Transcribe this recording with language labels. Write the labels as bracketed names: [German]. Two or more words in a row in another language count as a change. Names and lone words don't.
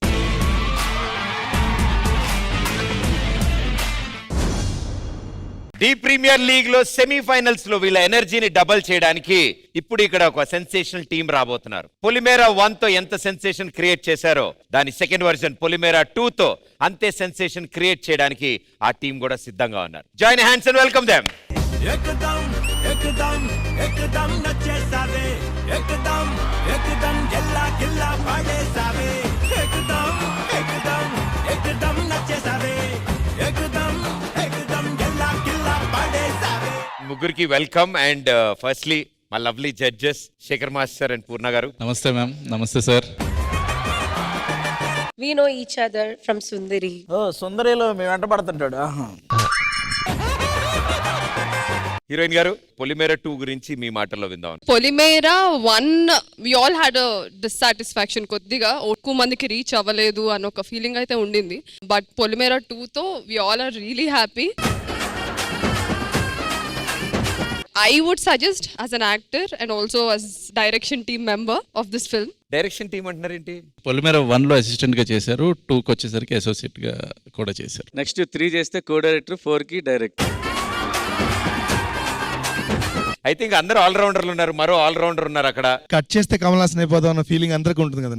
[Telugu] డి ప్రీమియర్ లీగ్ లో సెమీఫైనల్స్ లో వీళ్ళ ఎనర్జీని డబల్ చేయడానికి ఇప్పుడు ఇక్కడ ఒక [English] sensational team [Telugu] రాబోతున్నారు. పొలిమేరా 1 తో ఎంత [English] sensation create [Telugu] చేశారో దాని [English] second version [Telugu] పొలిమేరా 2 తో అంతే [English] sensation create [Telugu] చేయడానికి ఆ టీం కూడా సిద్ధంగా ఉన్నారు. [English] Join hands and welcome them. [Hindi] एकदम एकदम एकदम नचेसावे एकदम एकदम [Telugu] గిల్లా గిల్లా పడేసావే [Hindi] एकदम एकदम एकदम नचेसावे एकदम एकदम [Telugu] గిల్లా గిల్లా పడేసావే. ముగ్గురికి [English] welcome and firstly [Telugu] మా [English] lovely judges [Telugu] శేఖర్ మాస్టర్ అండ్ పూర్ణ గారు. నమస్తే మ్యామ్. నమస్తే సార్. [English] We know each other from Sundari. [Telugu] ఓ సుందరిలో మేము వెంట పడుతుంటాడు. హీరోయిన్ గారు, పొలిమేరా 2 గురించి మీ మాటల్లో విందాం. [English] పొలిమేరా 1 we all had a dissatisfaction. [Telugu] కొద్దిగా ఎక్కువ మందికి రీచ్ అవ్వలేదు అని ఒక ఫీలింగ్ అయితే ఉండింది. [English] But Polimera 2 తో we all are really happy. I would suggest as an actor and also as direction team member of this film. direction team [Telugu] అంటున్నారేంటి? పొలిమేర 1లో అసిస్టెంట్ గా చేశారు, 2కి వచ్చేసరికి అసోసియేట్ గా కూడా చేశారు. నెక్స్ట్ 3 చేస్తే కో డైరెక్టర్, 4కి డైరెక్టర్. [English] I think [Telugu] అందరూ ఆల్రౌండర్లు ఉన్నారు, మరో ఆల్రౌండర్ ఉన్నారు అక్కడ. కట్ చేస్తే కమల్ హాసన్ అయిపోదాం అన్న ఫీలింగ్ అందరికీ ఉంటుంది కదండి.